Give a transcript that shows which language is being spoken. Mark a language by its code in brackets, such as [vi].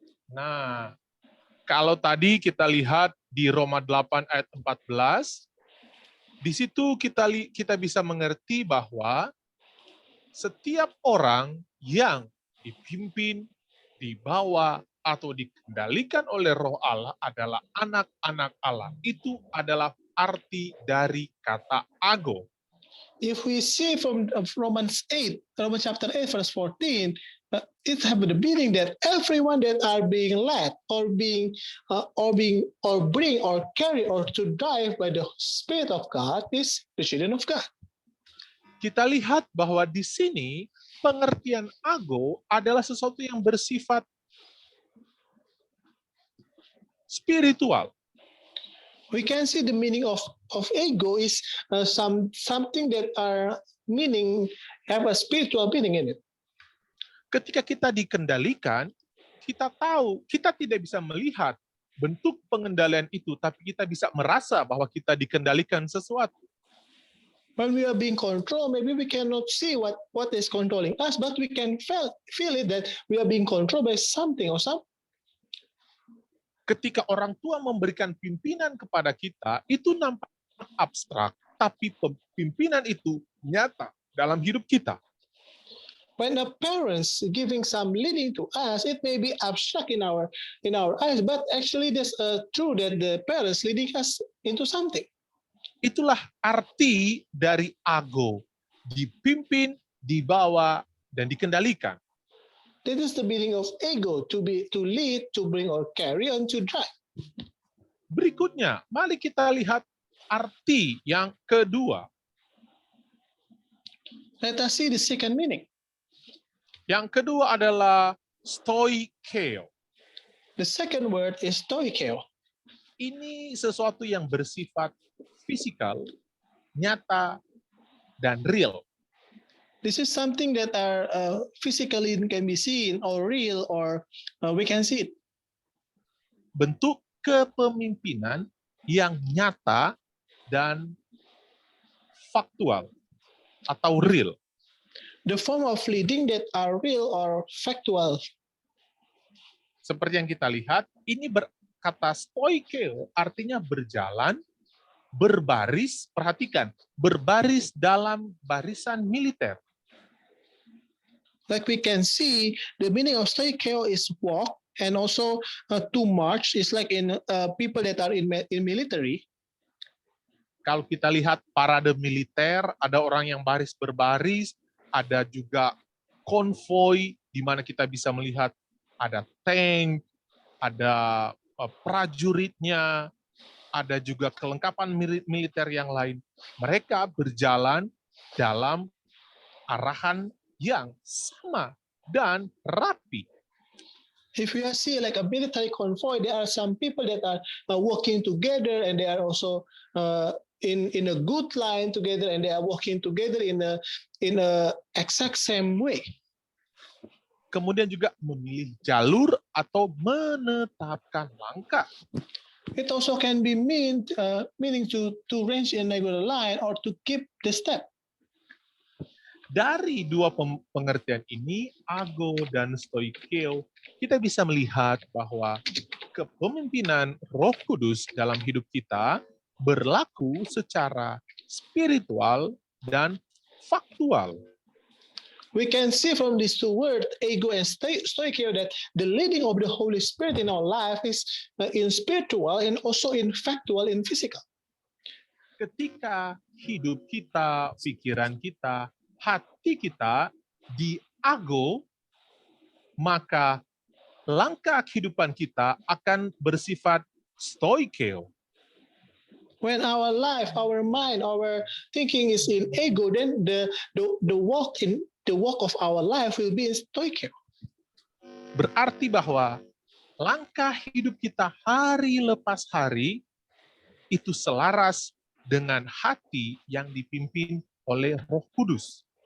[id] Nah, kalau tadi kita lihat di Roma 8 ayat 14, di situ kita bisa mengerti bahwa setiap orang yang dipimpin, dibawa, atau dikendalikan oleh Roh Allah adalah anak-anak Allah. Itu adalah arti dari kata ago. [en] If we see from Romans chapter 8, verse 14, it have the meaning that everyone that are being led or bring or carry or to drive by the Spirit of God is the children of God. [id] Kita lihat bahwa di sini pengertian ago adalah sesuatu yang bersifat spiritual. [en] We can see the meaning of ego is something that are have a spiritual meaning in it. [id] Ketika kita dikendalikan, kita tahu kita tidak bisa melihat bentuk pengendalian itu, tapi kita bisa merasa bahwa kita dikendalikan sesuatu. [en] When we are being controlled, maybe we cannot see what is controlling us, but we can feel it that we are being controlled by something or some. [id] Ketika orang tua memberikan pimpinan kepada kita, itu nampak abstrak, tapi pimpinan itu nyata dalam hidup kita. [en] When the parents giving some leading to us, it may be abstract in our eyes, but actually that's true that the parents leading us into something. [id] Itulah arti dari ago, dipimpin, dibawa, dan dikendalikan. [en] That is the meaning of ego, to lead, to bring or carry, and to drive. [id] Berikutnya, mari kita lihat arti yang kedua. [en] Let us see the second meaning. [id] Yang kedua adalah stoikeo. [en] The second word is stoikeo. [id] Ini sesuatu yang bersifat fisikal, nyata, dan real. [en] This is something that are physically can be seen or real or we can see it. [id] Bentuk kepemimpinan yang nyata dan faktual atau real. [en] The form of leading that are real or factual. [id] Seperti yang kita lihat, ini kata stoikeo artinya berjalan, berbaris, perhatikan, berbaris dalam barisan militer. [en] Like we can see, the meaning of stoikeo is walk, and also to march is like in people that are in military. [id] Kalau kita lihat parade militer, ada orang yang baris berbaris, ada juga konvoi di mana kita bisa melihat ada tank, ada prajuritnya, ada juga kelengkapan militer yang lain. Mereka berjalan dalam arahan yang sama dan rapi. [en] If you see like a military convoy, there are some people that are working together, and they are also in a good line together, and they are working together in a exact same way. [id] Kemudian juga memilih jalur atau menetapkan langkah. [en] It also can be meaning to range in a regular line or to keep the step. [id] Dari dua pengertian ini, ago dan stoikeo, kita bisa melihat bahwa kepemimpinan Roh Kudus dalam hidup kita berlaku secara spiritual dan faktual. [en] We can see from these two words, ego and stoichio, that the leading of the Holy Spirit in our life is in spiritual and also in factual, in physical. [id] Ketika hidup kita, pikiran kita, hati kita diago, maka langkah kehidupan kita akan bersifat stoikeo. [en] When our life, our mind, our thinking is in ego, then the walk of our life will be in stoichio. [id] Berarti bahwa langkah hidup kita hari lepas hari itu selaras dengan hati yang dipimpin oleh Roh Kudus.